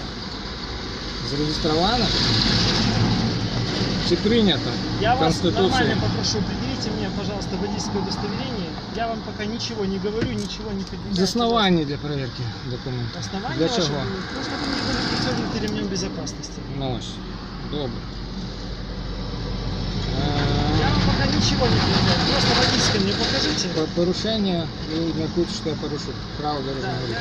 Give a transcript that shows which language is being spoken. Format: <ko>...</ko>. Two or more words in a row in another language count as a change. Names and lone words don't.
<ru>Зарегистрировано? Чи принято? Я вас Конституцией? нормально попрошу, предъявите мне, пожалуйста, водительское удостоверение. Я вам пока ничего не говорю, ничего не предъявляю. Основание для проверки документов. Основание Для ваше чего? будет, ну, чтобы вы не были пристегнуты ремнем безопасности.</ru> <uk>Ну, ось. Добре.</uk> <ru>Я вам пока ничего не предъявляю, просто водительское мне покажите.</ru> <uk>Порушення, ви міркуєте, що я порушив право</uk> <ru>Да,</ru> <uk>дорожнього руху.</uk>